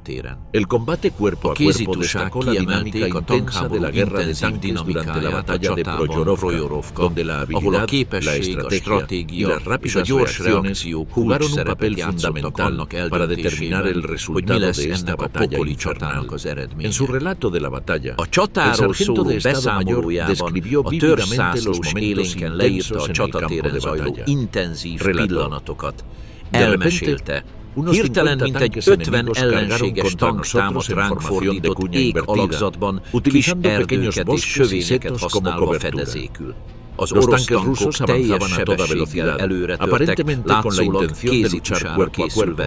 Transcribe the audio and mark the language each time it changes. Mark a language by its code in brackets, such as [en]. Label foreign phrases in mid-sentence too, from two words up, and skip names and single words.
[es] El combate cuerpo a cuerpo destacó la dinámica intensa de la guerra de tanques durante la batalla de Proyorovka, donde la habilidad, la estrategia y las rápidas reacciones jugaron un papel fundamental para determinar el resultado de esta batalla infernal. En su relato de la batalla, el sargento de Estado Mayor describió vívidamente los momentos intensos en el campo de batalla. Relató: de repente, [hu] Hirtelen mintegy 50 ellenséges tank támadt ránk fordított ég alakzatban, kis erdőket és sövényeket használva fedezékül. Az orosz tankok teljes sebességgel előretörtek, látszólag kézitusára készülve.